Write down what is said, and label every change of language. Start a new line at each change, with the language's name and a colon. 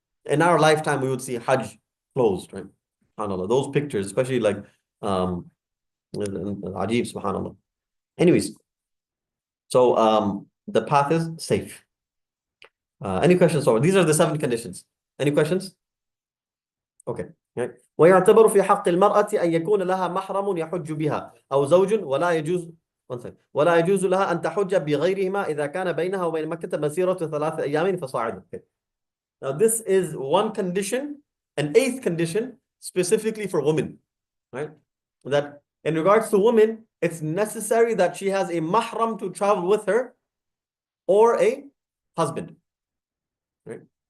English: in our lifetime, we would see Hajj closed, right? SubhanAllah. Those pictures, especially like Ajib, SubhanAllah. Anyways, so the path is safe. Any questions over? These are the 7 conditions. Any questions? Okay. Right.
Arabic: ويعتبر في حق المرأة أن يكون لها محرم يحج بها أو زوج ولا يجوز لها أن تحج بغيرهما إذا كان بينها وبين مكة مسيرة 3 أيام فصاعدا.
English: Okay. Now this is one condition, an 8th condition specifically for women, right? That in regards to women, it's necessary that she has a mahram to travel with her or a husband, right?